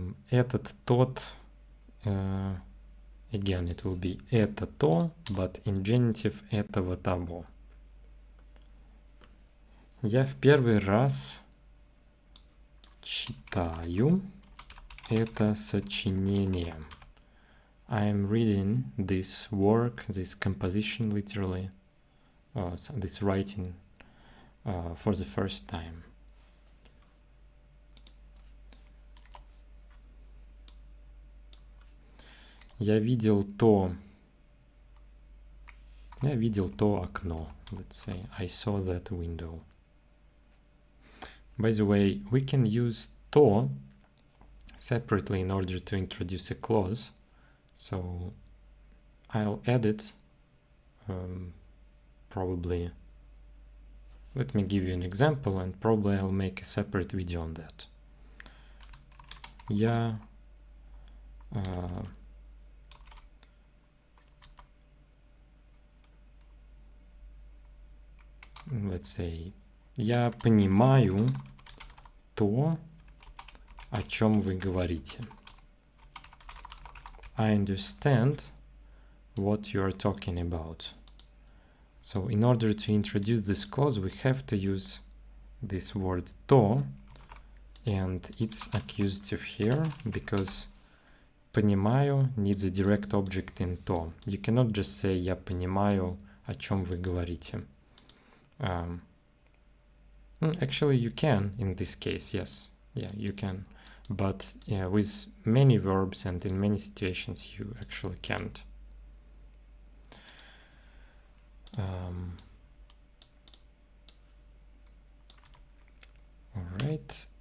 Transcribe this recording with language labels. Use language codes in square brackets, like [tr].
[en] Этот, тот, again, it will be это, то, but in genitive этого, того. [ru] Я в первый раз читаю это сочинение. [en] I am reading this work, this composition, literally, this writing for the first time. [ru] Я видел то окно. [en] Let's say I saw that window. By the way, we can use то separately in order to introduce a clause. So I'll add it probably. Let me give you an example and probably I'll make a separate video on that. [ru] Я [en] let's say, [ru] я понимаю то, о чем вы говорите. [en] I understand what you are talking about. So in order to introduce this clause, we have to use this word to, and it's accusative here because понимаю needs a direct object in to. You cannot just say [ru] я понимаю, о чем вы говорите. [en] Actually, you can in this case, yes. Yeah, you can. But with many verbs and in many situations, you actually can't. All right.